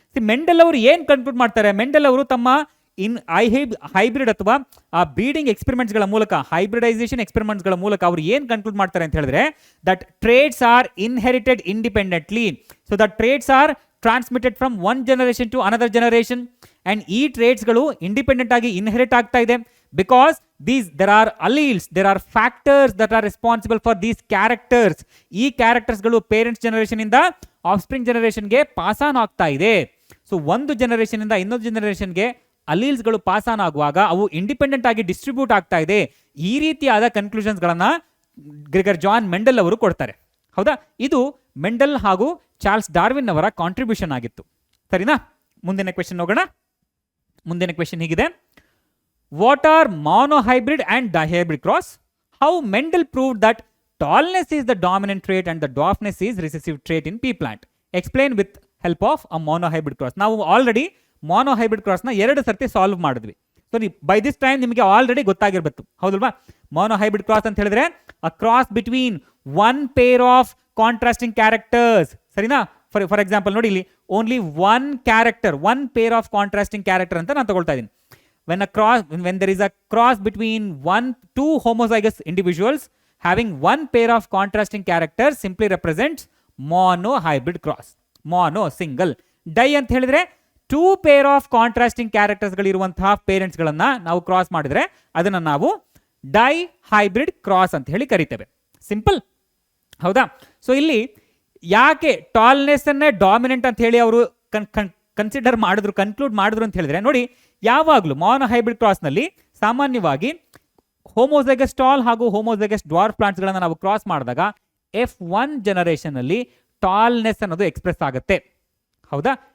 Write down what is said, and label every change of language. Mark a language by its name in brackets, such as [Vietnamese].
[Kannada] Mendel ಅವರು ಏನ್ conclude ಮಾಡ್ತಾರೆ? ಮೆಂಡೆಲ್ ಅವರು ತಮ್ಮ ಹೈಬ್ರಿಡ್ ಅಥವಾ ಆ ಬ್ರೀಡಿಂಗ್ ಎಕ್ಸ್ಪೆರಿಮೆಂಟ್ಸ್ಗಳ ಮೂಲಕ, ಹೈಬ್ರಿಡೈಸೇಷನ್ ಎಕ್ಸ್ಪೆರಿಮೆಂಟ್ಸ್ಗಳ ಮೂಲಕ ಅವರು ಏನ್ ಕನ್ಕ್ಲೂಡ್ ಮಾಡ್ತಾರೆ ಅಂತ ಹೇಳಿದ್ರೆ, [English] That traits are inherited independently. So that traits are transmitted from one generation to another generation. [Kannada] And ಈ ಟ್ರೇಟ್ಸ್ಗಳು ಇಂಡಿಪೆಂಡೆಂಟ್ ಆಗಿ ಇನ್ಹೆರಿಟ್ ಆಗ್ತಾ ಇದೆ because [English] there are alleles, there are factors that are responsible for these characters. [Kannada] ಈ ಕ್ಯಾರೆಕ್ಟರ್ಸ್ಗಳು parents generation ಇಂದ ಆಫ್ಸ್ಪ್ರಿಂಗ್ ಜನರೇಷನ್ಗೆ pass on ಆಗ್ತಾ ಇದೆ. So ಒಂದು generation ಇಂದ ಇನ್ನೊಂದು ಜನರೇಷನ್ಗೆ ಅಲೀಲ್ಸ್ಗಳು ಪಾಸ್ ಆನ್ ಆಗುವಾಗ ಅವು ಇಂಡಿಪೆಂಡೆಂಟ್ ಆಗಿ ಡಿಸ್ಟ್ರಿಬ್ಯೂಟ್ ಆಗ್ತಾ ಇದೆ. ಈ ರೀತಿಯಾದ ಕನ್ಕ್ಲೂಷನ್ಸ್ ಗಳನ್ನ ಗ್ರೆಗರ್ ಜಾನ್ ಮೆಂಡೆಲ್ ಅವರು ಕೊಡ್ತಾರೆ. ಹೌದಾ? ಇದು ಮೆಂಡೆಲ್ ಹಾಗೂ ಚಾರ್ಲ್ಸ್ ಡಾರ್ವಿನ್ ಅವರ ಕಾಂಟ್ರಿಬ್ಯೂಷನ್ ಆಗಿತ್ತು. ಸರಿನಾ? ಮುಂದಿನ ಕ್ವೆಶನ್ ಹೋಗೋಣ. ಮುಂದಿನ ಕ್ವೆಶನ್ ಹೀಗಿದೆ, [English] What are monohybrid and dihybrid cross? How Mendel proved that tallness is the dominant trait and the dwarfness is recessive trait in pea plant? Explain with help of a monohybrid cross. [Kannada] ನಾವು already monohybrid cross ನ 2 ಸರ್ತಿ solve ಮಾಡಿದ್ವಿ. [English] so by this time [Kannada] ನಿಮಗೆ already ಗೊತ್ತಾಗಿರ್ಬೇಕು, ಹೌದಲ್ವಾ? [English] monohybrid cross [Kannada] ಅಂತ ಹೇಳಿದ್ರೆ [English] a cross between one pair of contrasting characters. [Kannada] ಸರಿನಾ? For example ನೋಡಿ, ಇಲ್ಲಿ only one character, one pair of contrasting character ಅಂತ ನಾನು ತಗೊಳ್ತಾ ಇದ್ದೀನಿ. [English] when there is a cross between two homozygous individuals having one pair of contrasting characters simply represents monohybrid cross. [Kannada] Mono single, di ಅಂತ ಹೇಳಿದ್ರೆ two pair of contrasting characters ಗಳಿರುವಂತಹ parents ಗಳನ್ನ ನಾವು cross ಮಾಡಿದ್ರೆ ಅದನ್ನ ನಾವು ಡೈ ಹೈಬ್ರಿಡ್ ಕ್ರಾಸ್ ಅಂತ ಹೇಳಿ ಕರಿತೇವೆ. ಸಿಂಪಲ್, ಹೌದಾ? ಸೊ ಇಲ್ಲಿ ಯಾಕೆ ಟಾಲ್ನೆಸ್ ಅನ್ನೇ ಡಾಮಿನೆಂಟ್ ಅಂತ ಹೇಳಿ ಅವರು ಕನ್ಸಿಡರ್ ಮಾಡಿದ್ರು, ಕನ್ಕ್ಲೂಡ್ ಮಾಡಿದ್ರು ಅಂತ ಹೇಳಿದ್ರೆ, ನೋಡಿ, ಯಾವಾಗಲೂ monohybrid ಕ್ರಾಸ್ ನಲ್ಲಿ ಸಾಮಾನ್ಯವಾಗಿ ಹೋಮೋಜೈಗಸ್ ಟಾಲ್ ಹಾಗೂ ಹೋಮೋಜೈಗಸ್ ಡ್ವಾರ್ಫ್ ಪ್ಲಾಂಟ್ಸ್ ಗಳನ್ನ ನಾವು ಕ್ರಾಸ್ ಮಾಡಿದಾಗ F1 ಜನರೇಷನ್ ಅಲ್ಲಿ ಟಾಲ್ನೆಸ್ ಅನ್ನೋದು ಎಕ್ಸ್ಪ್ರೆಸ್ ಆಗುತ್ತೆ. ಹೌದಾ?